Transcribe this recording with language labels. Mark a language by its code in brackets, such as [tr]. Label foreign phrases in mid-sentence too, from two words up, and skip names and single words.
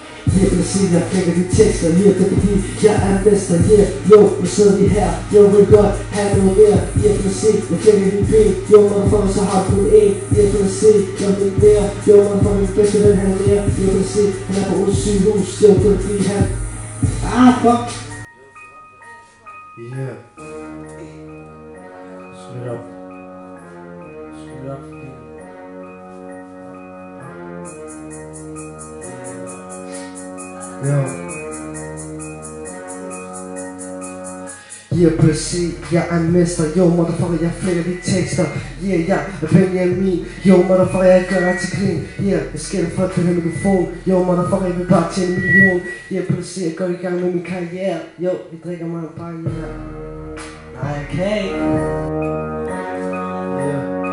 [da] Yeah, præcis, jeg knækker de tekster. Yeah, det er fordi, jeg er mester. Yeah, jo, nu sidder vi her. Jo, vil godt have noget mere. Yeah, præcis, jeg knækker de ben. Jo, motherfucker, så har du kun én. Yeah, præcis, jeg vil ikke mere. Jo, motherfucker, jeg bedste den her mere. Yeah, præcis, han er på Odense sygehus. Jo, det er fordi han... fuck. [en] Yeah. Split up. Split up. Yo. [da] Yeah, præcis, jeg er en mester. Yo, motherfucker, jeg flækker de tekster. Yeah, jeg er Benjamin. Yo, motherfucker, jeg gør dig til grin. Yeah, jeg skælder for den her mikrofon. Yo, motherfucker, jeg vil bare tjene 1 million. Yeah, præcis, jeg går i gang med min karriere. Yo, vi drikker mig en barriere. Nej, jeg kan ikke. Yeah.